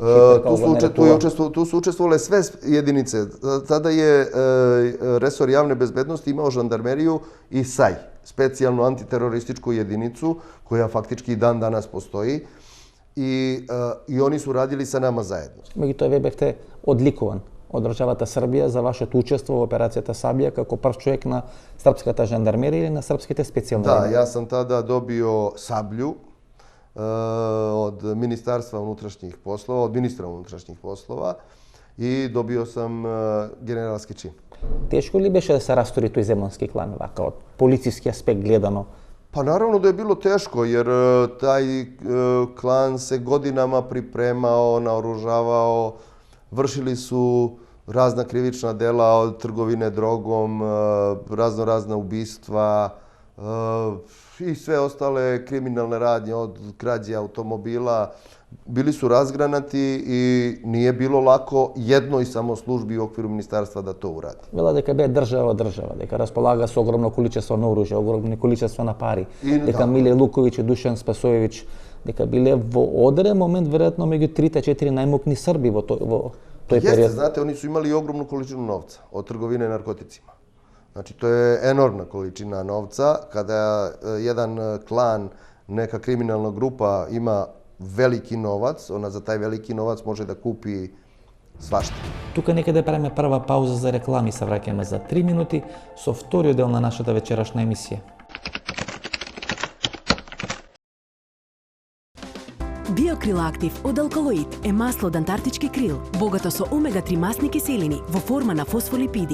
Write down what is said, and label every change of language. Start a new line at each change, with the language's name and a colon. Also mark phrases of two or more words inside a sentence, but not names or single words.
Serbian: Tu su učestvovale sve jedinice. Tada je resor javne bezbednosti imao žandarmeriju i SAJ, specijalnu antiterorističku jedinicu, koja faktički i dan danas postoji. I oni su radili sa nama zajedno.
Macedonian: Меѓутоа, вие бевте одликуван од државата Србија за вашето учество во операцијата Сабија како прв човек на српската жандармерија или на српските специјални?
Serbian: Да, ја сам тада добио саблју од Министарства унутрешних послова, од министра унутрешних послова и добио сам генералски чин.
Macedonian: Тешко ли беше да се растури тој земунски клан, вака од полициски аспект гледано?
Serbian: Pa naravno da je bilo teško, jer taj klan se godinama pripremao, naoružavao, vršili su razna krivična dela od trgovine drogom, razna ubistva i sve ostale kriminalne radnje od krađe automobila. Bili su razgranati i nije bilo lako jednoj samo službi u okviru ministarstva da to uradi.
Macedonian: Вела дека бе држава, дека располага со огромно количество на оружје, огромно количество на пари, дека Миле Луковиќ и Душан Спасоевиќ, дека биле во одреден момент веројатно меѓу 3-4 најмокни Срби во тој период.
Serbian: Jeste, znate, oni su imali ogromnu količinu novca od trgovine narkoticima. Znači, to je enormna količina novca. Kada jedan klan, neka kriminalna grupa ima veliki novac, ona za taj veliki novac može da kupi svašta.
Macedonian: Тука некаде правиме прва пауза за реклами, се враќаме за 3 минути со вториот дел на нашата вечерашна емисија. Биокрил Актив од Алкалоид е масло од антарктички крил, богато со омега-3 масни киселини во форма на фосфолипиди.